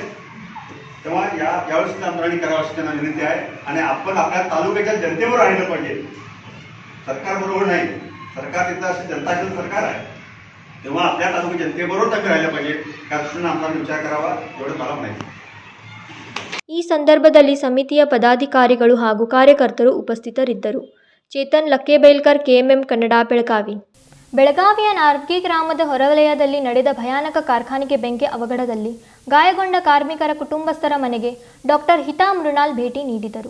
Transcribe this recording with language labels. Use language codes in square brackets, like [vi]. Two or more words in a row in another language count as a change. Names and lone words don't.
[mr] तेव्हा यावेळी सुद्धा आमदारांनी करावं अशी त्यांना विनंती आहे. आणि आपण आपल्या तालुक्याच्या जनतेवर राहिलं पाहिजे, सरकारबरोबर नाही. सरकार तिथं अशी जनताशील सरकार आहे, तेव्हा आपल्या तालुक्या जनतेबरोबर आम्ही राहिलं पाहिजे. त्या दृष्टीनं आमदारांनी विचार करावा एवढं मला माहिती. [kn] ಈ ಸಂದರ್ಭದಲ್ಲಿ ಸಮಿತಿಯ ಪದಾಧಿಕಾರಿಗಳು ಹಾಗೂ ಕಾರ್ಯಕರ್ತರು ಉಪಸ್ಥಿತರಿದ್ದರು. ಚೇತನ್ ಲಕ್ಕೇಬೇಲ್ಕರ್, KMM ಕನ್ನಡ, ಬೆಳಗಾವಿ. ಬೆಳಗಾವಿಯ ನಾರ್ಗಿ ಗ್ರಾಮದ ಹೊರವಲಯದಲ್ಲಿ ನಡೆದ ಭಯಾನಕ ಕಾರ್ಖಾನೆಗೆ ಬೆಂಕಿ ಅವಘಡದಲ್ಲಿ ಗಾಯಗೊಂಡ ಕಾರ್ಮಿಕರ ಕುಟುಂಬಸ್ಥರ ಮನೆಗೆ ಡಾಕ್ಟರ್ ಹಿತಾ ಮೃಣಾಲ್ ಭೇಟಿ ನೀಡಿದರು.